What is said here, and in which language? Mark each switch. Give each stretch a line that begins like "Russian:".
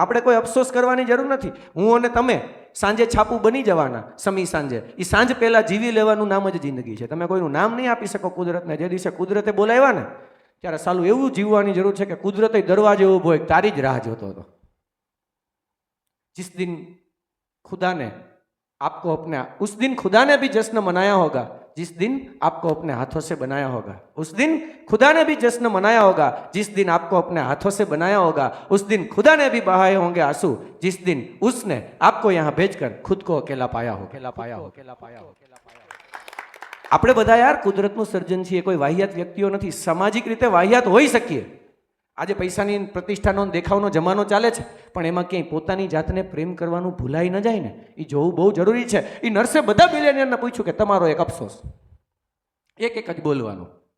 Gujarati: આપણે કોઈ અફસોસ કરવાની જરૂર નથી. હું અને તમે સાંજે છાપું બની જવાના, સમી સાંજે. એ સાંજ પહેલા જીવી લેવાનું નામ જ જિંદગી છે. તમે કોઈનું નામ નહીં આપી શકો કુદરતને. જે દિવસે કુદરતે બોલાવ્યા ને ત્યારે સાલું એવું જીવવાની જરૂર છે કે કુદરતે દરવાજે ઊભો હોય તારી જ રાહ જોતો હતો.
Hindi: जिस दिन खुदा ने आपको अपने उस दिन खुदा ने भी जश्न मनाया होगा, जिस दिन आपको अपने हाथों से बनाया होगा, उस दिन खुदा ने भी जश्न मनाया होगा, जिस दिन आपको अपने हाथों से बनाया होगा, उस दिन खुदा ने भी बहाए होंगे आंसू, जिस दिन उसने आपको यहाँ भेजकर खुद को अकेला पाया हो.
Gujarati: આપણે બધા યાર કુદરતનું સર્જન છીએ, કોઈ વાહિયાત વ્યક્તિઓ નથી. સામાજિક રીતે વાહિયાત હોઈ શકીએ. આજે પૈસાની પ્રતિષ્ઠાનો દેખાવનો જમાનો ચાલે છે, પણ એમાં ક્યાંય પોતાની જાતને પ્રેમ કરવાનું ભૂલાઈ ન જાય ને, એ જોવું બહુ જરૂરી છે. એ નર્સે બધા બિલિયનિયરને પૂછ્યું કે તમારો એક અફસોસ, એક જ બોલવાનું.